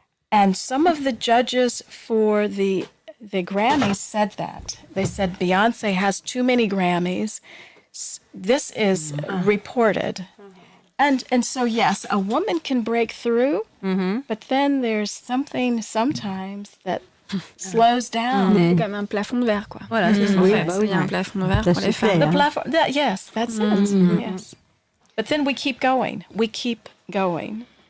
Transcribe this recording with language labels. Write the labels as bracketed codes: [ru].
[en] And some of the judges for the Grammys said that. They said Beyoncé has too many Grammys. This is reported. And so, yes, a woman can break through, but then there's something sometimes that slows down. [fr] C'est comme un plafond de verre, quoi. Voilà, c'est ça. Il y a un plafond de verre pour les femmes. [en] The platform, yes, that's it. Yes. But then we keep going. We keep going.